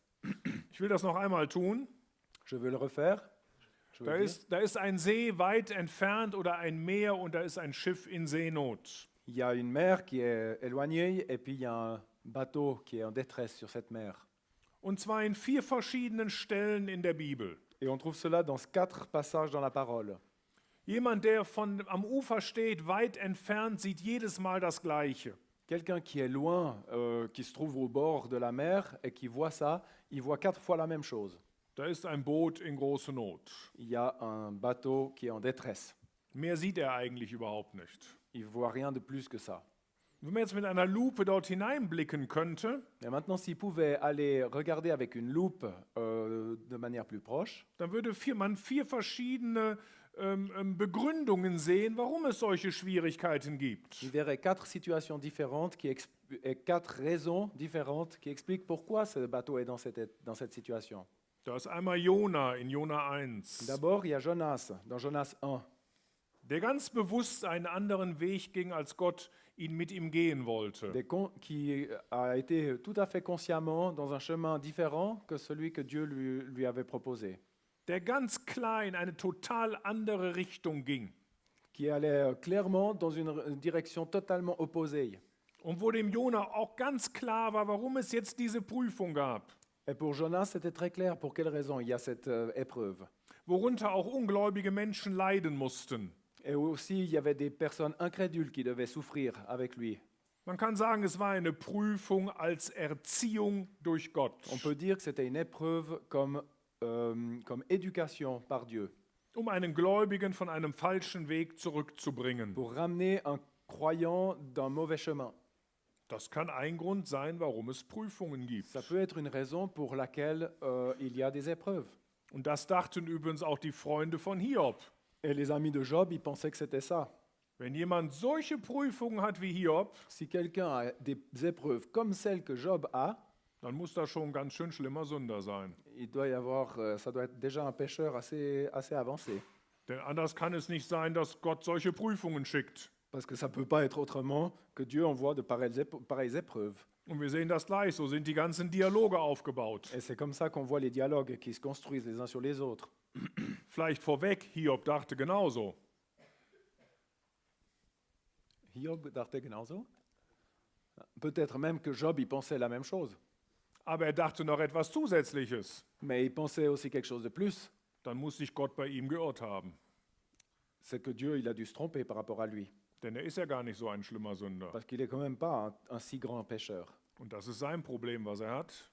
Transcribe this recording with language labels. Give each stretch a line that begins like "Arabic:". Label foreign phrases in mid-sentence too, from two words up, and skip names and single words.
German: Ich will das noch einmal tun.
French: Je veux le refaire. Je veux
German: Da
French: le dire.
German: ist ein See weit entfernt oder ein Meer und da ist ein Schiff in Seenot.
French: Il y a une mer qui est éloignée et puis il y a un bateau qui est en détresse sur cette mer.
German: Und zwar in 4 verschiedenen Stellen in der Bibel.
French: Et on trouve cela dans 4 passages dans la parole.
German: Jemand, der am Ufer steht, weit entfernt, sieht jedes Mal das Gleiche.
French: Quelqu'un qui est loin, qui se trouve au bord de la mer et qui voit ça, il voit 4 fois la même chose.
German: Da ist ein Boot in große Not.
French: Il y a un bateau qui est en détresse.
German: Mehr sieht er eigentlich überhaupt nicht.
French: Il ne voit rien de plus que ça.
German: Wenn man jetzt mit einer Lupe dort hineinblicken könnte,
French: Et maintenant, s'il pouvait aller regarder avec une loupe de manière plus proche,
German: dann würde man 4 verschiedene Begründungen sehen, warum es solche Schwierigkeiten gibt.
French: il verrait 4 situations différentes et 4 raisons différentes qui expliquent pourquoi ce bateau est dans cette situation.
German: Da ist einmal Jona in Jona 1,
French: D'abord, il y a Jonas, dans Jonas 1,
German: der ganz bewusst einen anderen Weg ging, als Gott mit ihm gehen wollte.
French: qui a été tout à fait consciemment dans un chemin différent que celui que Dieu lui avait proposé,
German: Der ganz klein eine total andere Richtung ging.
French: qui allait clairement dans une direction totalement opposée.
German: Und wo dem Jona auch ganz klar war, warum es jetzt diese Prüfung gab.
French: Et pour Jonas, c'était très clair pour quelle raison il y a cette épreuve.
German: Worunter auch ungläubige Menschen leiden mussten.
French: Et aussi, il y avait des personnes incrédules qui devaient souffrir avec lui.
German: Man kann sagen, es war eine Prüfung als Erziehung durch Gott.
French: On peut dire que c'était une épreuve comme éducation par Dieu,
German: Um einen Gläubigen von einem falschen Weg zurückzubringen.
French: pour ramener un croyant d'un mauvais chemin.
German: Das kann ein Grund sein, warum es Prüfungen gibt.
French: Ça peut être une raison pour laquelle il y a des épreuves.
German: Und das dachten übrigens auch die Freunde von Hiob.
French: Et les amis de Job, ils pensaient que c'était ça.
German: Wenn jemand solche Prüfungen hat wie Hiob,
French: Si quelqu'un a des épreuves comme celles que Job a,
German: dann muss das schon ein ganz schön schlimmer Sünder sein.
French: il doit y avoir, ça doit être déjà un pécheur assez avancé.
German: Denn anders kann es nicht sein, dass Gott solche Prüfungen schickt.
French: Parce que ça ne peut pas être autrement que Dieu envoie de pareilles épreuves.
German: Und wir sehen das gleich, so sind die ganzen Dialoge aufgebaut.
French: Et c'est comme ça qu'on voit les dialogues qui se construisent les uns sur les autres.
German: Vielleicht vorweg, Hiob dachte genauso. Hiob dachte genauso.
French: Peut-être même que Job, il pensait la même chose.
German: Aber er dachte noch etwas Zusätzliches.
French: Mais il pensait aussi quelque chose de plus.
German: Dann muss sich Gott bei ihm geirrt haben.
French: C'est que Dieu, il a dû se tromper par rapport à lui.
German: Denn er ist ja gar nicht so ein schlimmer Sünder.
French: Parce qu'il n'est quand même pas un si grand pécheur.
German: Und das ist sein Problem, was er hat.